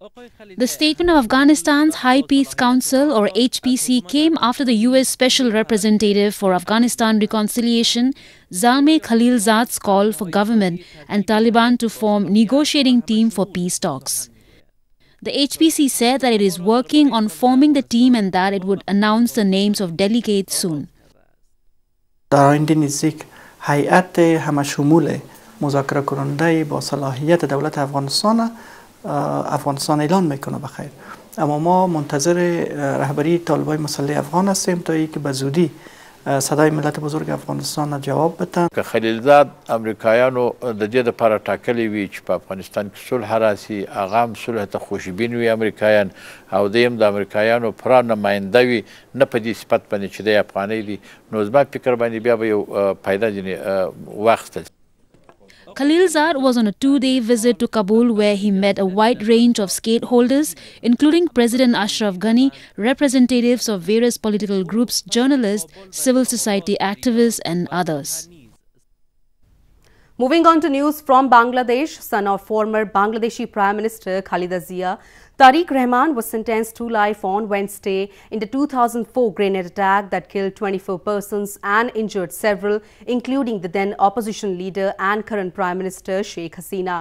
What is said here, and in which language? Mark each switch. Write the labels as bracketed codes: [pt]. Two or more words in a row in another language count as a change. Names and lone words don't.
[en] The statement of Afghanistan's High Peace Council, or HPC, came after the US Special Representative for Afghanistan Reconciliation, Zalmay Khalilzad's call for government and Taliban to form negotiating team for peace talks. The HPC said that it is working on forming the team and that it would announce the names of delegates soon. [fa] در آینده نزدیک هیئت همشمول مذاکره کننده با صلاحیت دولت افغانستان اعلان میکنه بخیر. اما ما منتظر رهبری طالبای مسلح افغان هستیم تا اینکه به زودی صدای ملت بزرگ افغانستان جواب بدن. [ps] که خلیلزاد امریکایانو د دې لپاره ټاکلي وي چې په افغانستان کې صلح راسي، هغه هم صلح ته خوشبین وي امریکایان، او دویم د امریکایانو پوره نماینده وي، نه په دې صفت باندې چې دی افغاني دي، نو زما فکر باندې بیا به یو پیدا ځینې واخیستل. [en] Khalilzad was on a 2-day visit to Kabul where he met a wide range of stakeholders, including President Ashraf Ghani, representatives of various political groups, journalists, civil society activists and others. Moving on to news from Bangladesh, son of former Bangladeshi Prime Minister Khalida Zia, Tariq Rahman was sentenced to life on Wednesday in the 2004 grenade attack that killed 24 persons and injured several, including the then opposition leader and current Prime Minister Sheikh Hasina.